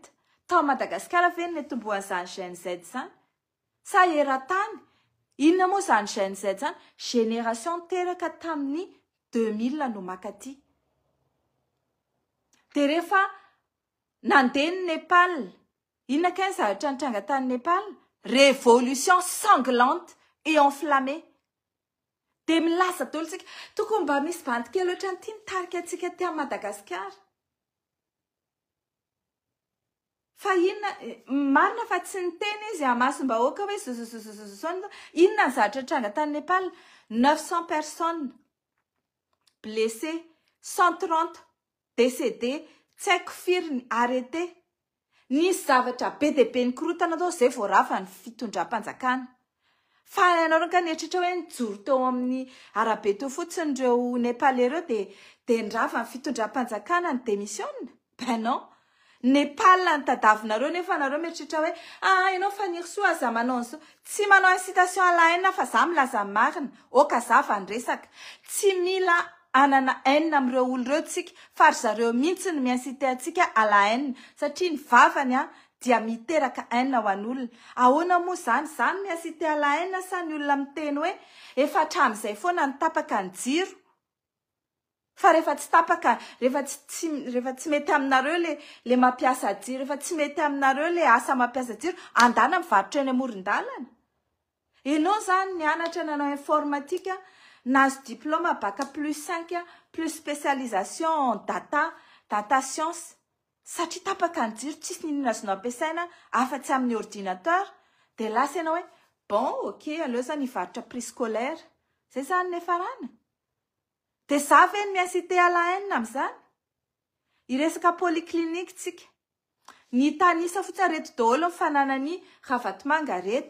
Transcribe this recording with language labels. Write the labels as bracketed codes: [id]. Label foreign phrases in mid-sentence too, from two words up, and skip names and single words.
[mg] Tao Madagasikara ve ny atombohan'izany Gen Z izany? Sa eran-tany? Inona moa izany Gen Z izany? Génération teraka tamin'ny 2000 no makaty. Dia rehefa nandeha ny Népal, inona kay ny zavatra nitranga tany Népal? [fr] Révolution sanglante et enflammée. [mg] Dia milaza daholo tsika, tokony mba misy bandy kely ohatran'ity nitarika antsika ty Madagasikara. Fa inona marina fa tsy niteny izy amasom-bahoaka hoe inona ny zavatra nitranga tany Népal? [fr] 900 personnes blessées, 130 décédés, [mg] tsy haiko firy ny arrêté. Nisy zavatra be dia be nikorotana tao izay vao rafa ny fitondram-panjakana. Fa ianareo ka nieritreritra hoe nijoro teo amin'ny arabe teo fotsiny ireo Népalais ireo dia nirafa ny fitondram-panjakana ny démissionna. [fr] Ben non. [mg] Népal ny tadavinareo nefa nareo mieritreritra hoe ianao Fanirso aza manao an'izao. Tsy manao [fr] incitation à la haine [mg] fa za milaza marina. Oka za va niresaka. Tsy mila anana haine amin'ireo olona ireo tsika fa ry zareo mihitsy ny mi-inciter antsika [fr] à la haine [mg] satria ny vavany dia miteraka haine ho an'olona. Ahoana moa izany [fr] mi-inciter à la haine [mg] sa ny olona miteny hoe efa hatramin'izay foana ny tapaka ny jiro. Fa rehefa tsy tapaka, rehefa tsy mety aminareo le mampiasa jiro, rehefa tsy mety aminareo le asa mampiasa jiro, andana mivarotra eny amoron-dalana. Ianao zany nianatra nanao informatika, nahazo [fr] diplôme bac +5 plus spécialisation en [en] data science. [mg] Satria tapaka ny jiro, tsisy ninona azonao ampiasaina afa-tsy amin'ny ordinateur, de lasa ianao hoe bon, ok, aleo zany hivarotra [fr] prix scolaire. [mg] Zay zany nefa rana. De za ve ny miasité alahaina amin'izany? Iresaka polyclinique tsika. Ny tanisa fotsiny reto daholo mifanana ny Ravatomanga reto.